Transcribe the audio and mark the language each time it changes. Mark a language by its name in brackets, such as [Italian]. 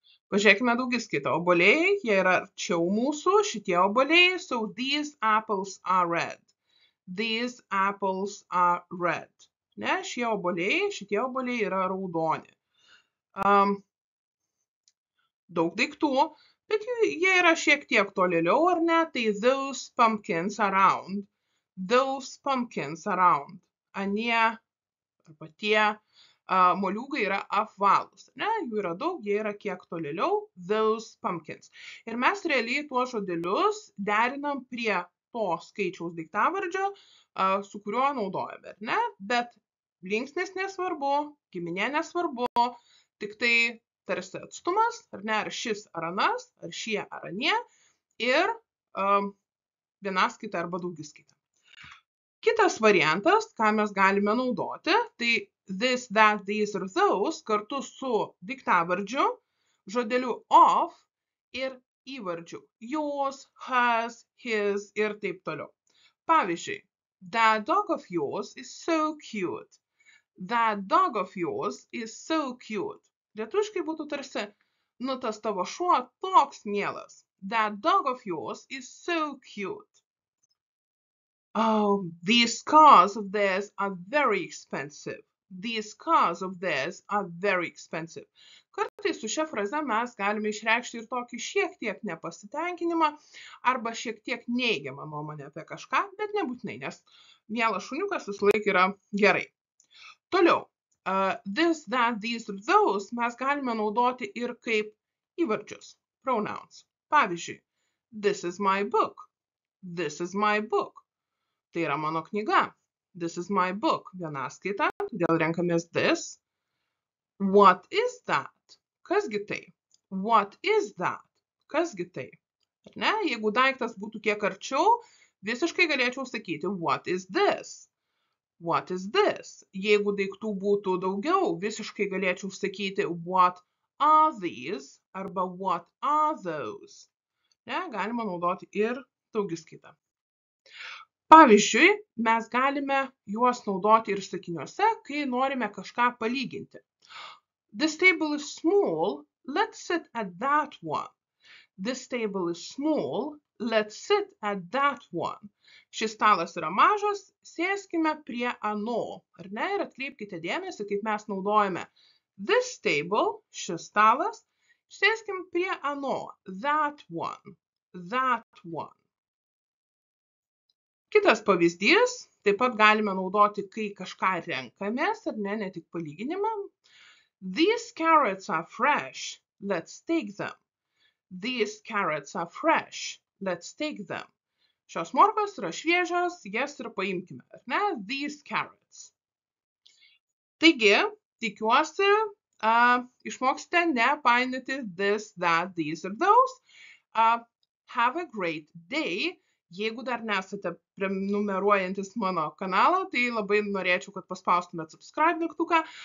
[Lithuanian] Pažiūrėkime daugiskaitą. Obuoliai, jie yra arčiau mūsų, šitie obuoliai, [English] so these apples are red. These apples are red. [Lithuanian] Ne, šie obuoliai, šitie obuoliai yra raudoni. Daug daiktų, bet jie yra šiek tiek tolėliau, ar ne? Tai [English] those pumpkins are round. Those pumpkins are round. [Lithuanian] Anie, arba tie moliūgai yra apvalūs. Ne, jų yra daug, jie yra kiek tolėliau, those pumpkins. Ir mes realiai tuos žodelius derinam prie to skaičiaus daiktavardžio, su kuriuo naudojame, ne? Bet linksnis nesvarbu, giminė nesvarbu, tik tai tarsi atstumas, ar ne, ar šis ar anas, ar šie ar anie, ir vienaskaita arba daugiskaita. Kitas variantas, ką mes galime naudoti, tai this, that, these ir those kartu su daiktavardžiu, žodeliu of ir įvardžiu yours, hers, his ir taip toliau. [English] Pavyzdžiui, that dog of yours is so cute. That dog of yours is so cute. [Lithuanian] Lietuviškai būtų tarsi, tas tavo šuo toks mielas. [English] That dog of yours is so cute. Oh, these cars of theirs are very expensive. These cars of theirs are very expensive. [Lithuanian] Kartais su šia fraze mes galime išreikšti ir tokį šiek tiek nepasitenkinimą arba šiek tiek neigiamą nuomonę apie kažką, bet nebūtinai, nes mielas šuniukas visą laiką yra gerai. Toliau, this, that, these ir those mes galime naudoti ir kaip įvardžius, pronouns. [English] Pavyzdžiui, this is my book. This is my book. [Lithuanian] Tai yra mano knyga. [English] This is my book. [Lithuanian] Vienaskaita, todėl renkamės this. [English] What is that? [Lithuanian] Kasgi tai? What is that? Kasgi tai? Ar ne? Jeigu daiktas būtų kiek arčiau, visiškai galėčiau sakyti [English] what is this? What is this? [Lithuanian] Jeigu daiktų būtų daugiau, visiškai galėčiau sakyti [English] what are these [Lithuanian] arba [English] what are those. [Lithuanian] Ne? Galima naudoti ir daugiskaitą. Pavyzdžiui, mes galime juos naudoti ir sakiniuose, kai norime kažką palyginti. [English] This table is small, let's sit at that one. This table is small, let's sit at that one. [Lithuanian] Šis stalas yra mažas, sėskime prie ano. Ar ne? Ir atkreipkite dėmesį, kaip mes naudojame this table, šis stalas, sėskim prie ano, [English] that one, that one. [Lithuanian] Kitas pavyzdys, taip pat galime naudoti, kai kažką renkamės, ar ne tik palyginimą. [English] These carrots are fresh, let's take them. These carrots are fresh, let's take them. [Lithuanian] Šios morkos yra šviežios, jas ir paimkime, ar ne? [English] These carrots. [Lithuanian] Taigi, tikiuosi, išmoksite nepainioti this, that, these ir those. [English] Have a great day. [Lithuanian] Jeigu dar nesate prenumeruojantis mano kanalą, tai labai norėčiau, kad paspaustumėt subscribe mygtuką.